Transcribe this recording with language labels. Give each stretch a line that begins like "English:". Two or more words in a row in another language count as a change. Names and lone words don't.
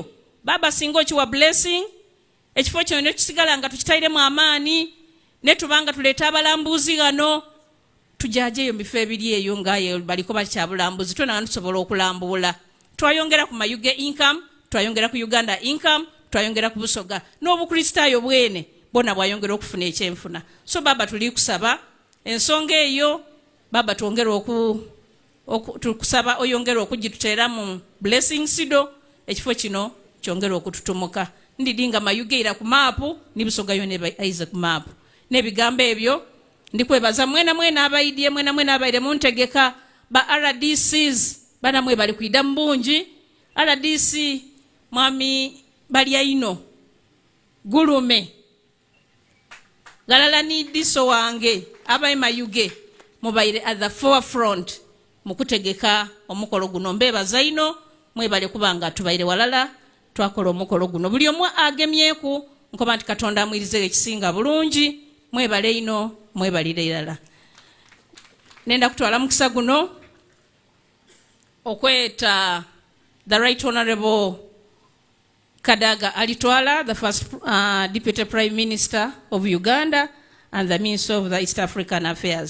Soga: Baba singa okiwa blessing ekifo kino ne tusigala nga tukitairemu amaani ne tubanga tuleeta abalambuzi gano tujajeyo mu bifo ebiri eyo ngaye baliko bakyabulambuzi twena tusobola okulambula. Twayongera ku mayuge income, twayongera ku Uganda income, twayongera ku busoga n'obukristaayo bwene bona bwayongera okufuna ekyenfuna. So baba tuli kusaba ensonga eyo baba twongera tukusaba oyongera okugituteera mu blessing sido ekifo kino kyongera okututumuka. Ndidinga mayugeira ku maapu ni busoga yone aiza ku maapu n'ebigambo ebyo ndi kwebaza mwena abaidye mwena abaire muntegeka ba RDCs bana mwe bali kuida mbungi. RDC mwami balya ino gulume galala ni diso wange abaye mayuge mubaire
English: at the forefront
Soga: mukutegeka omukolo guno. Mbebaza ino mwebale kubanga tubaire walala twakola omukolo guno. Buli omu agemyeku nkoba nti Katonda amwirize ekisinga bulungi. Mwebale ino mwebalire irala. Nenda kutwala mukisa guno okweta
English: the Right Honorable
Soga: Kadaga Alitwala,
English: the first Deputy Prime Minister of Uganda and the Minister of the East African Affairs.